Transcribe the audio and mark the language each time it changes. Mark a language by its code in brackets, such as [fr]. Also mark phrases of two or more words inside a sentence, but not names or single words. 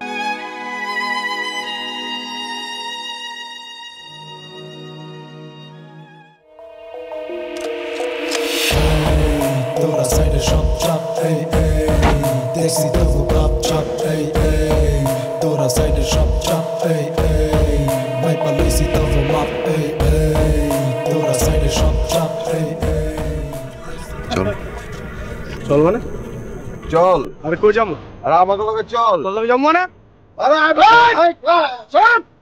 [bn] Toda seine Shop Chop, ey ey, Dexy Double Pop Chop, ey ey, Toda seine Shop Chop, ey ey, Mai Palisi Double Mop, ey ey, Toda seine Shop Chop, ey ey. চল চল মানে? চল। আরে কই যাবো? আরে আমাকে লগে চল। চল যাবো মানে? আরে চল।